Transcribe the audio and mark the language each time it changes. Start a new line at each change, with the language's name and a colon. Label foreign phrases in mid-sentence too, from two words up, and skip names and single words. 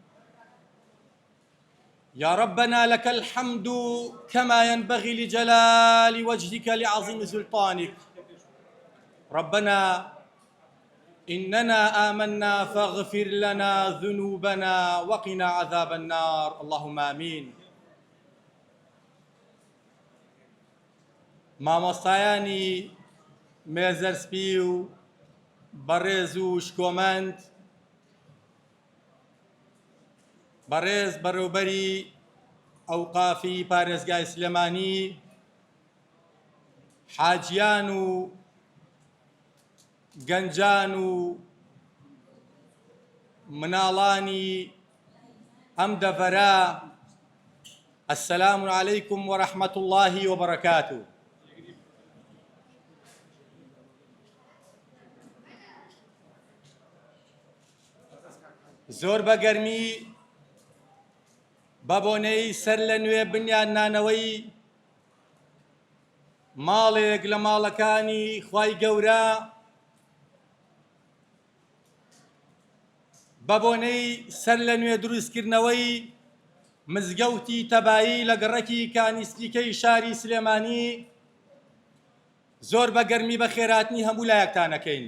Arabic: يا ربنا لك الحمد كما ينبغي لجلال وجهك لعظيم سلطانك. ربنا إننا آمنا فاغفر لنا ذنوبنا وقنا عذاب النار، اللهم آمين.
Central Kurdish: مامۆستایانی مێزەرسپی و بەڕێز و شکۆمەند، بەڕێز بەڕێوەبەری ئەوقافی پارێزگای سلێمانی، حاجیان و گەنجان و مناڵانی ئەم دەڤەرە،
Arabic: السلام عليكم ورحمة الله وبركاته.
Central Kurdish: زۆر بەگەرمی بە بۆنەی سەر لە نوێ بنیاننانەوەی ماڵێک لە ماڵەکانی خوای گەورە، بە بۆنەی سەر لە نوێ دروستکردنەوەی مزگەوتی تەبایی لە گەڕەکی کانیسپیکەی شاری سلێمانی، زۆر بەگەرمی بە خێراتنی هەموو لایەکتانەکەین.